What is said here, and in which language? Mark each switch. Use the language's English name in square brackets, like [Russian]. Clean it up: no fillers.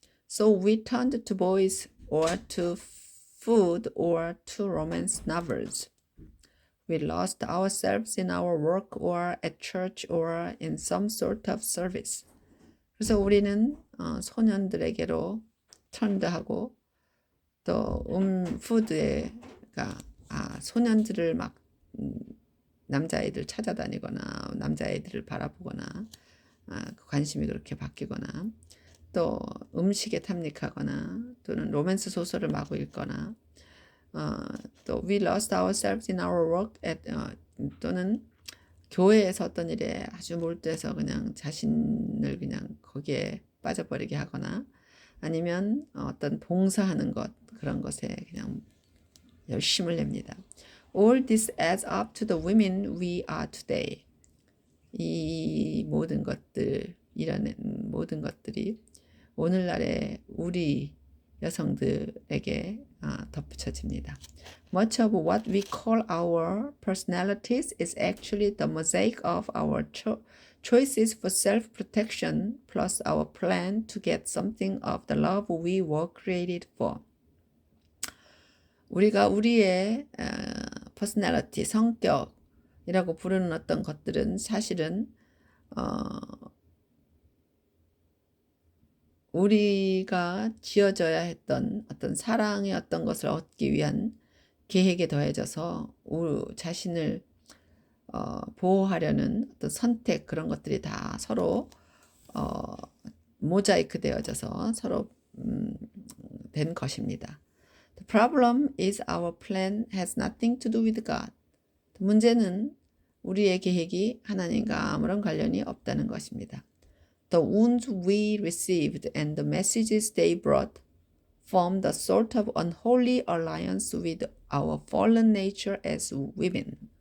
[English] So we turned to boys or to food or to romance novels. We lost ourselves in our work or at church or in some sort of service. [Korean] 그래서 우리는 소년들에게로 턴드하고 또 푸드가 소년들을 막 남자아이들 찾아다니거나 남자아이들을 바라보거나 관심이 그렇게 바뀌거나 또 음식에 탐닉하거나 또는 로맨스 소설을 마구 읽거나 또 [English] we lost ourselves in our work at [Korean] 또는 교회에서 어떤 일에 아주 몰두해서 그냥 자신을 그냥 거기에 빠져버리게 하거나 아니면 어떤 봉사하는 것 그런 것에 그냥 열심을 냅니다. [English] All this adds up to the women we are today. [Korean] 이 모든 것들, 이라는 모든 것들이 오늘날의 우리 여성들에게 덧붙여집니다. [English] Much of what we call our personalities is actually the mosaic of our choices for self-protection plus our plan to get something of the love we were created for. [Korean] 우리가 우리의 personality, 성격이라고 부르는 어떤 것들은 사실은 우리가 지어져야 했던 어떤 사랑의 어떤 것을 얻기 위한 계획에 더해져서 우리 자신을 보호하려는 어떤 선택, 그런 것들이 다 서로 모자이크 되어져서 서로 된 것입니다. [English] The problem is our plan has nothing to do with God. [Korean] 문제는 우리의 계획이 하나님과 아무런 관련이 없다는 것입니다. [English] The wounds we received and the messages they brought formed a sort of unholy alliance with our fallen nature as women.